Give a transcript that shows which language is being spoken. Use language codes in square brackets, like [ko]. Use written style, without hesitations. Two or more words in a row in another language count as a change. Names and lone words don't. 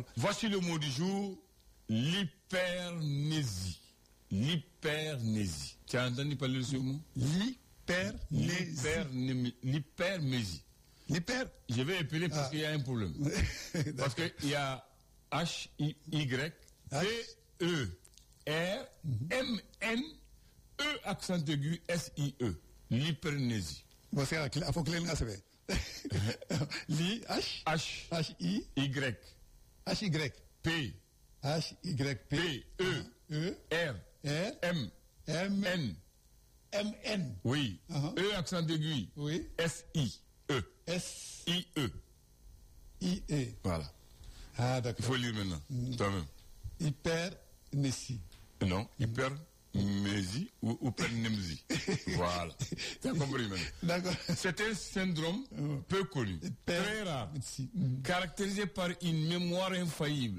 [fr] Voici le mot du jour, l'hypernésie. L'hypernésie. Tu as entendu parler de ce mot? L'hypernésie. Je vais épeler parce qu'il y a un problème. Parce qu'il y a H-Y-P-E-R-M-N-E accent aigu S-I-E. L'hypernésie. Bon, c'est il faut que l'on sache. H-Y. P. H-Y-P-E-R-M-N. Oui. E accent aigu. Oui. S-I-E. S-I-E. I-E. Voilà. Ah, d'accord. Il faut lire maintenant, toi-même. Hypernésie. Non, hypermésie ou hypernémsie. Voilà. Tu as compris maintenant. D'accord. C'est un syndrome peu connu, très rare, caractérisé par une mémoire infaillible.